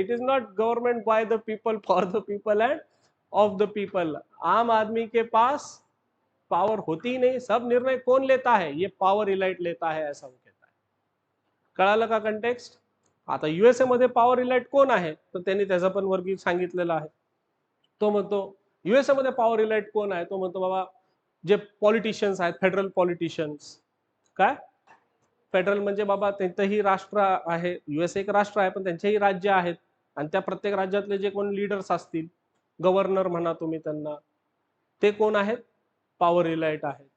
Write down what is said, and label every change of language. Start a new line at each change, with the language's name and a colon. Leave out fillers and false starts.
English: It is not government by the people, for the people and of the people.
Hindi: आम आदमी के पास power होती ही नहीं, सब निर्णय कौन लेता है? ये पॉवर इलाइट लेता है, ऐसा वो कहता है.
Marathi: कळालं का कंटेक्स्ट? आता युएसए मध्ये पॉवर इलाइट कोण आहे? तर त्यांनी त्याचं पण वर्गीकरण सांगितलेलं आहे. तो म्हणतो युएसए मध्ये पॉवर इलाइट कोण आहे? तो म्हणतो बाबा जे पॉलिटिशियन्स आहेत, फेडरल पॉलिटिशियन्स, काय, फेडरल म्हणजे बाबा त्यांचंही राष्ट्र आहे, US एक राष्ट्र आहे, पण त्यांचेही राज्य आहेत आणि त्या प्रत्येक राज्यातले जे कोण लीडर्स असतील, गव्हर्नर म्हणा तुम्ही त्यांना, ते कोण आहेत? पॉवर इलाइट आहेत.